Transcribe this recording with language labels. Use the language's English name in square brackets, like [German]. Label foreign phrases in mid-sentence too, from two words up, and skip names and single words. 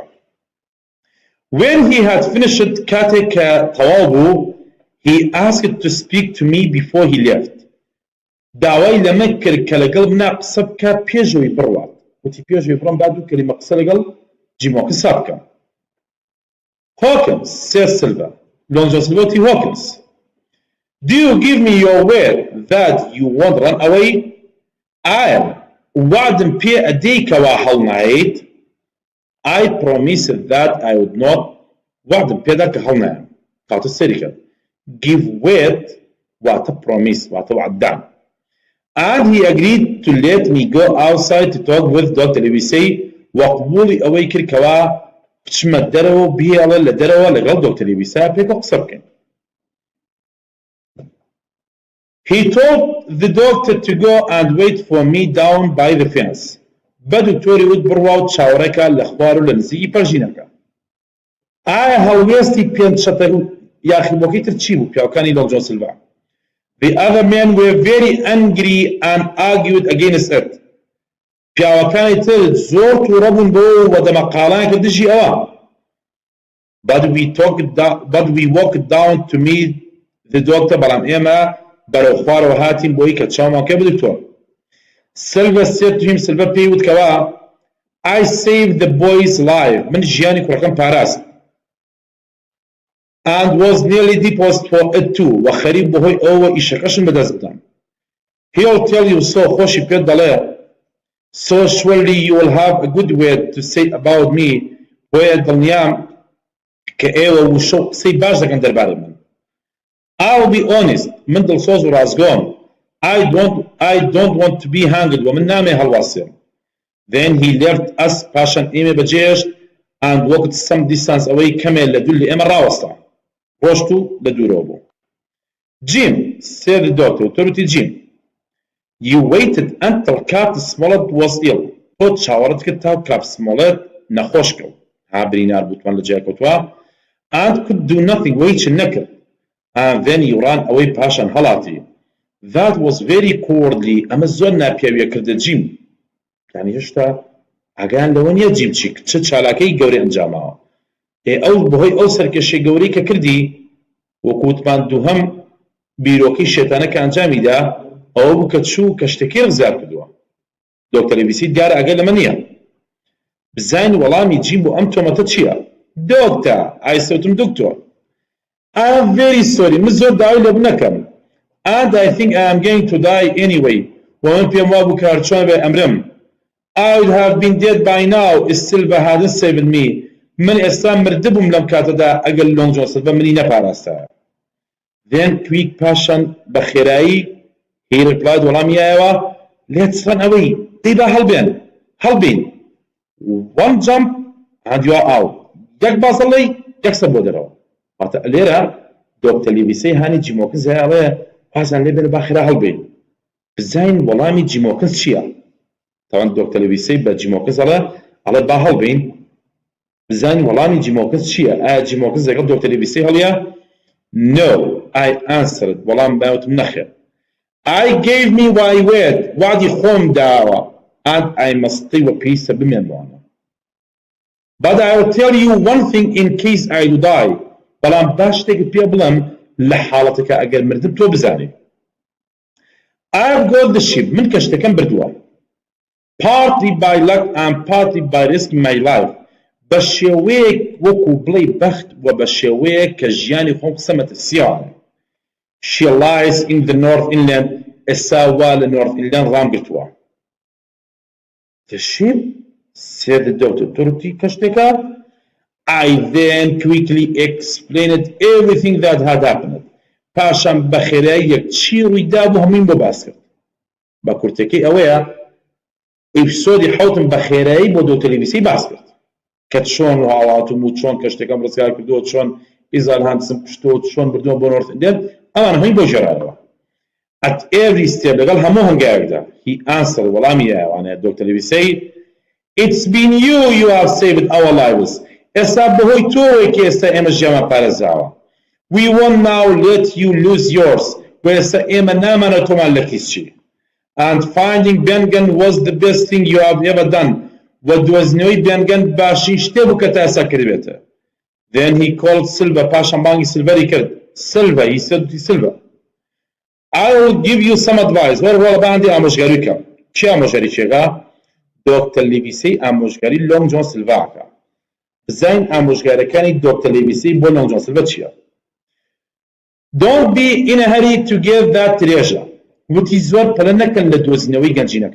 [English] When he had finished [Central Kurdish] کاتێک کە تەواو بوو [English] he asked to speak to me before he left. [Central Kurdish] داوای لەمە کرد کە لەگەڵ منا قسە بکە پێشەوەی بڕوات. وتی پێشەوەی بڕۆم با دوو کەلیمە قسە لەگەڵ جیمۆکە سا بکەم. [English] Hawkins said Silver. Long John Silver وتی Hawkins. Do you give me your word that you won't run away? [Central Kurdish] I وعدم پێ ئەدەی کەوا هەڵنایت. [English] I promised that I would not [Central Kurdish] وعدم پێدا کە هەڵنایم. کاتە سەری کرد. [English] Give word [Central Kurdish] واتە promise واتە وعددان. [English] And he agreed to let me go outside to talk with Dr. [Central Kurdish] Livesey وقبولی ئەوەی کرد کەوا بچمە دەرەوە بهێڵە لە دەرەوە لەگەڵ دۆکتەر لیڤیسا پێکە قسە بکەین. [English] He told the doctor to go and wait for me down by the fence. [Central Kurdish] بە دکتۆری وت بڕوا و چاوەڕێکە لە خوار و لە نزیکی پەرژینەکە. ئایا هەڵوێستی پێنج شەتە یاخیبۆکەی تر چی بوو پیاوەکانی لۆنگ جۆن سیلڤا؟ [English] The other men were very angry and argued against it. [Central Kurdish] پیاوەکانی تر زۆر تووڕە بوون بۆ وەدەمەقاڵان کە دژی ئەوە. [English] But we walked down to meet the doctor [Central Kurdish] بەڵام ئێمە بەرەو خوارەوە هاتین بۆی کە چاومان کە بە دکتۆر. [English] Silver said to him Silver [Central Kurdish] پێی وت کەوا [English] I saved the boy's life. [Central Kurdish] من ژیانی کوڕەکەم پاراست. [English] And was nearly deposed for it too. [Central Kurdish] وخەریب بەهۆی ئەوە ئیشەکەشم بەدەست بدەم. [English] He'll tell you so [Central Kurdish] خۆشی پێت دەڵێ. [English] So surely you will have a good word to say about me. [Central Kurdish] بۆیە دڵنیام کە ئێوە وشە و قسەی باش دەکەن دەربارەی من. [English] I'll be honest. [Central Kurdish] من دڵسۆز و ڕازگۆم. [English] I don't want to be hanged [Central Kurdish] ومن نامێ هەڵواسێم. [English] Then he left us [Central Kurdish] پاشان ئێمە بەجێشت [English] and walked some distance away [Central Kurdish] کەمێ لە دوور لە ئێمە ڕاوەستا. ڕۆشت و لە دوورەوە بوو. [English] Jim said the doctor. وتوتی Jim. You waited until Captain Smollett was ill. [Central Kurdish] تۆ چاوەڕەت کرد تا Captain Smollett نەخۆش کەوت. ها برینار بوتمان لە جێ کەوتووە. [English] And could do nothing. [Central Kurdish] وەیچ نەکرد. [English] And then you ran away [Central Kurdish] پاشان هەڵاتی. [English] That was very cowardly. [Central Kurdish] ئەمە زۆر ناپیاویە کردە جیم. یعنی هێشتا ئاگایان لەوە نییە جیم چی چ چالاکەی گەورەی ئەنجاماوە. ئەو بەهۆی ئەو سەرکەشەی گەورەی کە کردی وەکو وتمان دووهەم بیرۆکەی شێتانە کە ئەنجامیدا ئەوە بوو کە چوو کە شتێکی ڕزگار کردووە. دۆکتەر لیڤیسی دیارە ئاگای لەمە نییە. بزانین وەڵامی جیم بۆ ئەم تۆمەتە چییە؟ دۆکتەر ئایسەوتم دکتۆر. [English] I am very sorry. [Central Kurdish] من زۆر داوای لێ بنەکەم. [English] And I think I am going to die anyway. [Central Kurdish] ومن پێم وا بوو کە هەرچۆن بێ ئەمرم. [English] I would have been dead by now if Silver hadn't saved me. [Central Kurdish] من ئێستا مردبووم لەم کاتەدا ئەگەر لۆنگ جۆن سیلڤە منی نەپاراستایە. then کویک پاشان بە خێرایی [English] he replied [Central Kurdish] وەڵامیایەوە [English] let's run away [Central Kurdish] دەی با هەڵبین [English] one jump and you are out [Central Kurdish] یەک بازەڵی یەک سەر بۆ دەرەوە. واتە لێرە دۆکتەر لیڤیسەی هانی جیمۆکنز هەیەڵێ پازان لێ بێنە با خێرا هەڵبین بزین وەڵامی جیمۆکنز چییە. تاوان دۆکتەر لیڤیسەی بە جیمۆکنز ئەڵێ با هەڵبین بزین وەڵامی جیمۆکنز چییە. ئایا جیمۆکنز لەگەڵ دۆکتەر لیڤیسەی هەڵیە؟ [English] no I answered [Central Kurdish] وەڵام باوتم نەخێر. [English] I gave me my word [Central Kurdish] وعدی خۆم داوە [English] and I must stay [Central Kurdish] وە پێویستە بمێنمەوە. [English] but I will tell you one thing in case I do die [Central Kurdish] بەڵام باش شتێکت پێ بڵێم لە حاڵەتەکە ئەگەر مردم تۆ بزانێ. [English] I have got the ship [Central Kurdish] من کەشتەکەم بردووە [English] partly by luck and partly by risking my life [Central Kurdish] بە شێوەیەک وەکو بڵێ بەخت و بە شێوەیەک کە ژیانی خۆم قسەمەتە سیانە. [English] she lies in the north inland [Central Kurdish] ئێستا وا لە [English] north inland ڕامگرتووە. the ship said the doctor [Central Kurdish] توڕتی کەشتێکە. [English] I then quickly explained everything that had happened. [Central Kurdish] پاشان بە خێرایی یەکچی ڕوویدا بوو هەمووی بۆ باس کرد. بە کورتەکەی ئەوەیە ئێپیسۆدی حەوتم بە خێرایی بۆ دۆکتەر لیڤیسەی باس کرد کە چۆن هاڵاتم و چۆن کەشتەکەم ڕزگار کردووە چۆن ئیزال هانسم کوشتووە چۆن بردووە بۆ نۆرت ئیندیان ئەمان هەمووی بۆ ژێڕایەوە. [English] at every step [Central Kurdish] لەگەڵ هەموو هەنگاوێکدا [English] he answered [Central Kurdish] وەڵامی یاوانەیە دۆکتەر لیڤیسەی [English] it's been you have saved our lives [Central Kurdish] ئێستا بەهۆی تۆیەکی ئێستا ئێمە ژیانمان پارێزاوە. [English] we won't now let you lose yours [Central Kurdish] و ئێستا ئێمە نامانە تۆمان لە کیسچی. [English] and finding Bengen was the best thing you have ever done [Central Kurdish] و دۆزینەوەی بێنگەن باشی شتێ بوو کە تا ئێستا کردبێتە. [English] then he called Silva [Central Kurdish] پاشان بانگی سیلڤەری کرد. [English] Silva he said to Silva I will give you some advice [Central Kurdish] وەرە باندی ئامۆژگاری بکەم. چی ئامۆژگاری چێگا؟ دۆکتەر لیڤیسەی ئامۆژگاری لۆنگ جۆن سیلڤاکە. بزین ئامۆژگاریەکانی دۆکتەر لیڤیسەی بۆ لۆنگ جۆن سیلڤە چییە؟ [English] don't be in a hurry to get that treasure [Central Kurdish] وتی زۆر پەلە نەکەن لە دۆزینەوەی گەنجینەکە.